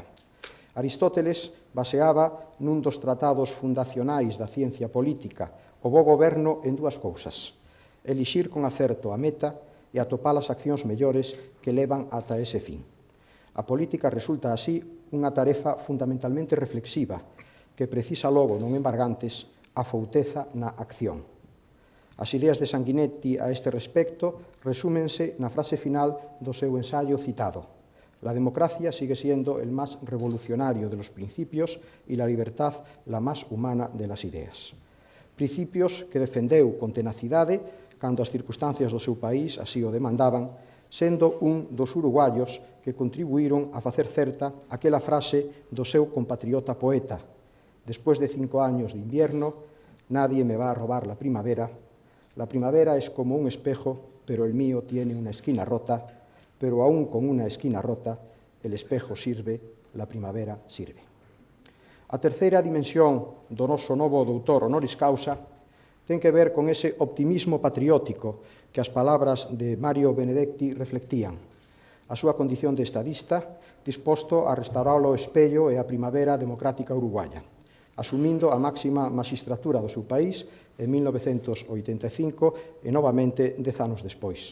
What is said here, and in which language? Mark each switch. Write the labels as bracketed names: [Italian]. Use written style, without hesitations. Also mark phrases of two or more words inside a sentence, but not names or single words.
[Galician] Aristóteles baseaba nun dos tratados fundacionais da ciencia política o bo goberno en 2 cousas: elixir con acerto a meta e atopar as accións mellores que levan ata ese fin. A política resulta así unha tarefa fundamentalmente reflexiva que precisa logo non embargantes a fouteza na acción. As ideas de Sanguinetti a este respecto resúmense na frase final do seu ensayo citado: [Spanish] la democracia sigue siendo el más revolucionario de los principios y la libertad la más humana de las ideas. [Galician] principios que defendeu con tenacidade cando as circunstancias do seu país así o demandaban, sendo un dos uruguayos que contribuíron a facer certa aquela frase do seu compatriota poeta: [Spanish] «Después de 5 años de invierno, nadie me va a robar la primavera. La primavera es como un espejo, pero el mío tiene una esquina rota, pero aún con una esquina rota, el espejo sirve, la primavera sirve». [Galician] A terceira dimensión do noso novo doutor honoris causa ten que ver con ese optimismo patriótico que as palabras de Mario Benedetti reflectían. A súa condición de estadista, disposto a restaurar o espello e a primavera democrática uruguaya, asumindo a máxima magistratura do seu país en 1985 e novamente 10 anos despois.